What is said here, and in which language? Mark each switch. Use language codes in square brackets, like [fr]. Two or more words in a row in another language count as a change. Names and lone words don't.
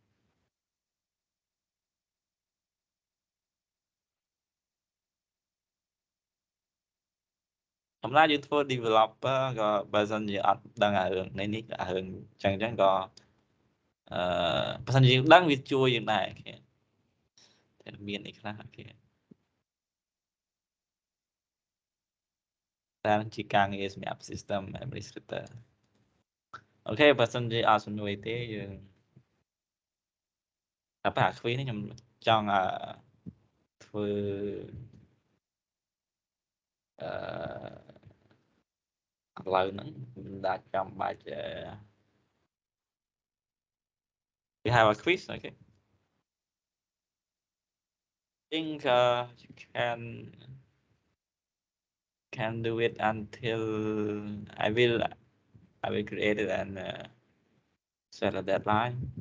[km] សម្រាប់យើងធ្វើ developer ក៏បើសិនជាអត់ដឹងអារឿងនេះអារឿងចឹងក៏បើសិនជាយើងដឹងវាជួយយើងដែរអូខេតែមានអីខ្លះអូខេតែជាការងារសម្រាប់ [en] system administrator [km] អូខេបើសិនជាអត់សំនួរទេយើង តែអាខ្វីនេះខ្ញុំចង់ធ្វើឥឡូវហ្នឹងដាច់ចាំបាច់ [en] we have a quiz okay I think you can do it until I will create it and set a deadline